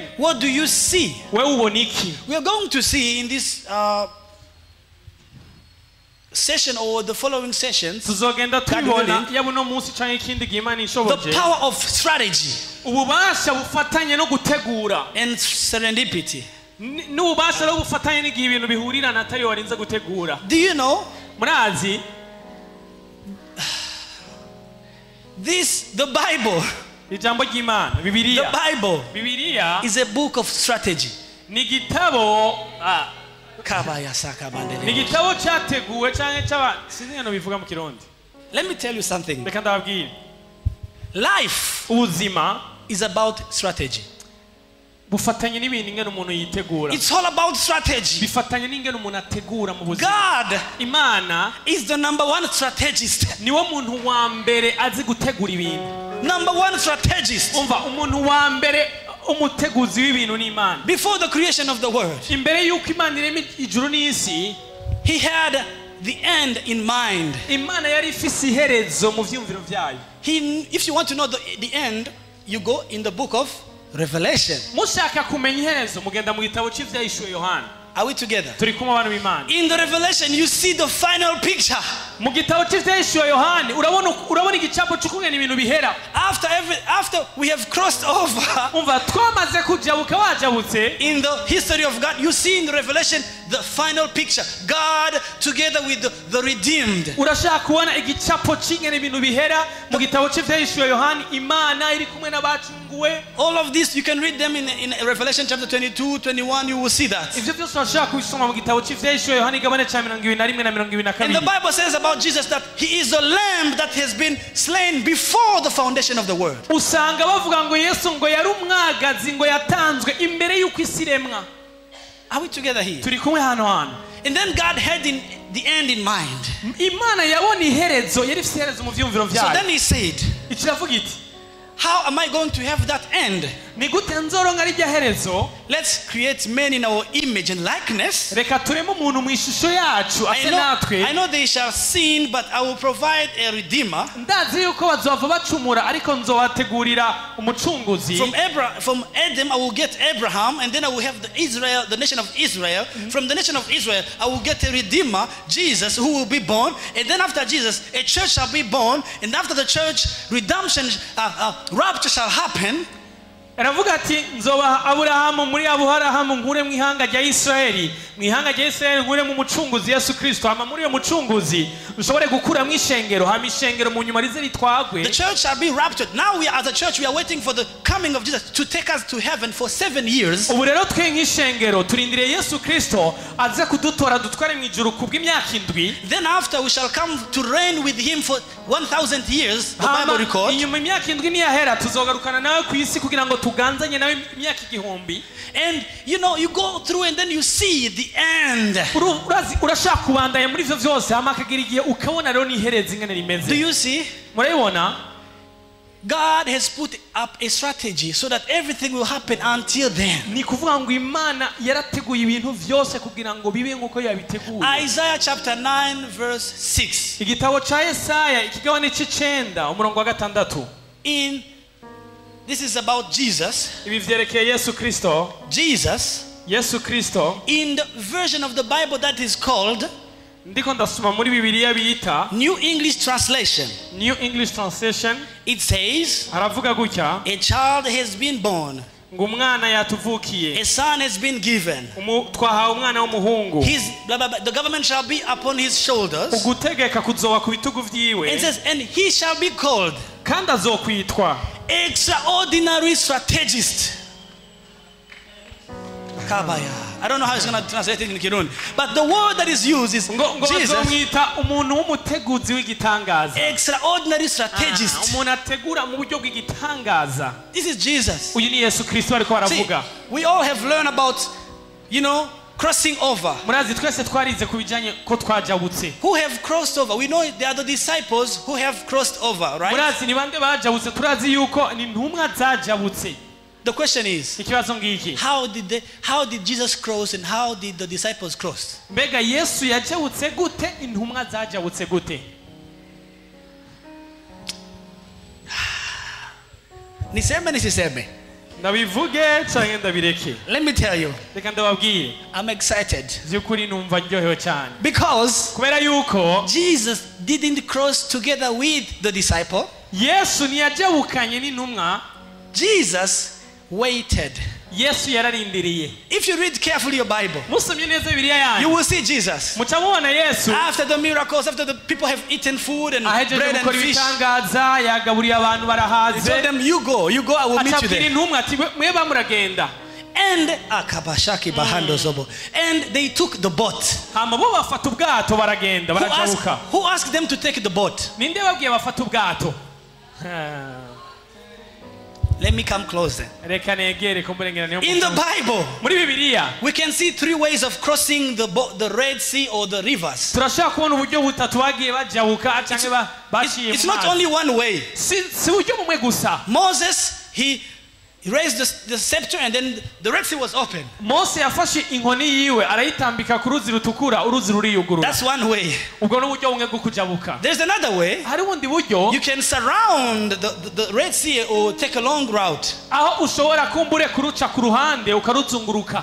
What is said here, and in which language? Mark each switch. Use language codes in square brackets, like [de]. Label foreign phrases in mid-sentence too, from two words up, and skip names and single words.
[en] what do you see? [rn] wewe ubona iki? [en] We are going to see in this session or the following sessions [rn] tuzogenda tubibona yaba no munsi canke ikindi gihe Imana [en] the [rn] ishoboje, [en] power of strategy [rn] ububasha bufatanye no gutegura, [en] and serendipity. [rn] n'ububasha no bufatanye n'igihe ibintu bihurira na atari warinze gutegura. [en] Do you know [rn] murazi [en] the Bible? [rn] ijambo ry'Imana, [en] The [rn] Bibiliya, [en] Bible is a book of strategy. [rn] ni igitabo [en] Let [rn] ni igitabo cyateguwe canke cyaba sinzi ngano bivuga mu Kirundi. [en] me tell you something. [rn] Reka ndababwire, [en] Life [rn] ubuzima [en] is about strategy. [rn] bufatanye n'ibintu ingene umuntu yitegura, [en] It's all about strategy. [rn] bifatanye n'ingene umuntu ategura mu buzima. [en] God [rn] Imana [en] is the number 1 strategist. [rn] niwo muntu wa mbere azi gutegura ibintu. [en] Number 1 strategist. [rn] umva umuntu wa mbere umuteguzi w'ibintu n'Imana. [en] Before the creation of the world, [rn] Imbere yuko Imana irema ijuru n'isi, [en] he had the end in mind. [rn] Imana yari ifise iherezo mu vyumviro vyayo. [en] If you want to know the end, you go in the book of Revelation. [rn] Mushaka kumenya iherezo mugenda mu gitabo cy'Ivyahishuriwe Yohana. [en] Are we together? [rn] Turi kumwe abantu b'Imana. [en] In the Revelation, you see the final picture. [rn] Mu gitabo cy'Ivyahishuriwe Yohana urabona igicapo cy'ukungene ibintu bihera. [en] After we have crossed over, [rn] umva twamaze kujabuka wajabutse. [en] In the history of God, you see in the Revelation the final picture. God together with the redeemed. [rn] Urashaka kubona igicapo cy'ingene ibintu bihera mu gitabo cy'Ivyahishuriwe Yohana, Imana iri kumwe n'abacunguwe. [en] All of this you can read them in Revelation chapter 22, 21. You will see that. [rn] Ivyo byose urashaka kubisoma mu gitabo cy'Ivyahishuriwe Yohana igabane cya 21 na 22. [en] And the Bible says about Jesus that he is the lamb that has been slain before the foundation of the world. [rn] Usanga bavuga ngo Yesu ngo yari umwagazi ngo yatanzwe imbere yuko isi iremwa. [en] Are we together here? [rn] Turi kumwe hano hano. [en] And then God had the end in mind. [rn] Imana yabona iherezo, yari ifite iherezo mu vyumviro vyayo. [en] So then he said, [rn] ikiravuga iti, [en] how am I going to have that end? [rn] Ni gute nzoronka rijya herezo? [en] Let's create men in our image and likeness. [rn] Reka turemo umuntu mu ishusho yacu ase natwe. [en] I know they shall sin, but I will provide a redeemer. [rn] Ndazi yuko bazova bacumura ariko nzobategurira umucunguzi. [en] From Adam I will get Abraham, and then I will have the nation of Israel. From the nation of Israel I will get a redeemer, Jesus, who will be born, and then after Jesus a church shall be born, and after the church redemption, rapture shall happen. [rn] Aravuga ati nzoba Aburahamu muri Aburahamu nkure mu ihanga rya Israeli, mu ihanga rya Israeli nkure mu mucunguzi Yesu Kristo, ama muri uyo mucunguzi ushobore gukura mu ishengero, hama ishengero mu nyuma rize ritwagwe. [en] The church shall be raptured. Now we as a church we are waiting for the coming of Jesus to take us to heaven for 7 years. [rn] Ubu rero twe nk'ishengero turindiriye Yesu Kristo aze kudutora dutware mu ijuru kubw'imyaka 7. [en] Then after we shall come to reign with him for 1000 years, the Bible records. [rn] Inyuma imyaka 7 niyahera tuzogarukana nawe ku isi kugira ngo tuganzanye nawe imyaka 1000. [en] And you know, you go through and then you see the end. [rn] Urashaka kubandanya muri ivyo vyose amakagira igihe ukabona rero ni hereza ingene rimeze. [en] Do you see? [rn] Murabibona? [en] God has put up a strategy so that everything will happen until then. [rn] Ni kuvuga ngo Imana yarateguye ibintu vyose kugira ngo bibe nkuko yabiteguye. [en] Isaiah chapter 9 verse 6. [rn] Igitabo ca Yesaya ikigabane c'9 umurongo wa 6. [en] This is about Jesus. [rn] Ibi vyerekeye Yesu Kristo. Yesu Kristo. [en] In the version of the Bible that is called [rn] ndiko ndasoma muri Bibiliya bita [en] New English Translation. New English Translation. It says, [rn] aravuga gutya, [en] a child has been born. [rn] Ngo umwana yatuvukiye. [en] A son has been given. [rn] Twahawe umwana w'umuhungu. [en] The government shall be upon his shoulders. [rn] Ugutegeka kuzoba ku bitugu vyiwe. [en] It says, and he shall be called [rn] kandi azokwitwa [en] extraordinary strategist. [rn] Kabaya. [en] I don't know how it's going to translate it in Kirundi, but the word that is used is Jesus. [rn] Umuntu w'umuteguzi w'igitangaza. [en] Extraordinary strategist. [rn] Umuntu ategura mu buryo bw'igitangaza. [en] This is Jesus. [rn] Uyu ni Yesu Kristo ariko aravuga. [en] We all have learned about, crossing over. [rn] Murazi twese twarize kubijanye ko twajabutse. [en] Who have crossed over? We know they are the disciples who have crossed over, right? [rn] Murazi ni bande bajabutse, turazi yuko ni ntumwa zajabutse. [en] The question is, [rn] ikibazo ngiki, [en] how did Jesus cross and how did the disciples cross? [rn] Mbega Yesu yajabutse gute, intumwa zajabutse gute? [sw] Niseme nisiseme? [rn] Ndabivuge cyangwa ndabireke? [en] Let me tell you. [rn] Reka ndababwire. [en] I'm excited. [rn] Byukuri numva ndyohewe cyane. [en] Because [rn] kubera yuko [en] Jesus didn't cross together with the disciple. [rn] Yesu ntiyajabukanye n'intumwa. [en] Jesus waited. [rn] Yesu yararindiriye. [en] If you read carefully your Bible, [rn] musomye neza Bibiliya yanyu, [en] you will see Jesus. [rn] Mutamubona Yesu. [en] After the miracles, after the people have eaten food and bread and fish, [rn] ibitangaza yagaburiye abantu barahaze. [en] He told them, you go, I will meet you there. [rn] Intumwa ati mweba muragenda. And akabashaki bahando zobo. [en] And they took the boat. [rn] Hama bo bafata ubwato baragenda barajabuka. [en] Who asked them to take the boat? [rn] Ninde babwiye bafata ubwato? [en] Let me come closer. In the Bible, we can see 3 ways of crossing the Red Sea or the rivers. It's not only one way. Moses, He raised the scepter and then the Red Sea was open. [rn] Mose yafashe inkoni yiwe arayitambika ku ruzi rutukura uruzi ruriyugurura. [en] That's one way. [rn] Ubwo n'uburyo bumwe bwo kujabuka. [en] There's another way. [rn] Hari ubundi buryo. [en] You can surround the Red Sea or take a long route. [rn] Aho ushobora kumbure kuruca ku ruhande ukaruzunguruka.